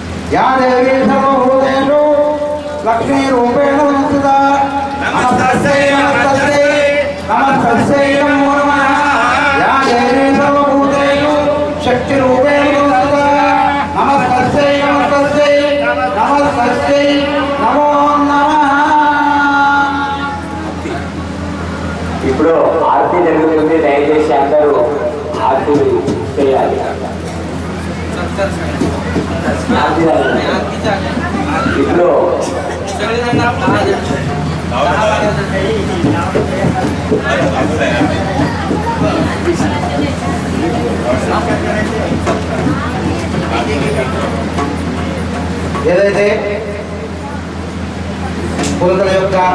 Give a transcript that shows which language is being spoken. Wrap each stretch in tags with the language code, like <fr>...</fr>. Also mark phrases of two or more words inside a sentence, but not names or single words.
<sa>या देवी सर्वभूतेषु लक्ष्मीरूपेण संस्थिता नमस्तस्यै नमस्तस्यै नमस्तस्यै नमो नमः या देवी सर्वभूतेषु शक्तिरूपेण संस्थिता नमस्तस्यै नमस्तस्यै नमस्तस्यै नमो नमः।</sa> <te>ఇప్పుడు ఆరతి జరుగుతుంది, దయచేసి అందరూ ఆరతి చేయాలి. ఇప్పుడు ఏదైతే పులకల యొక్క</te>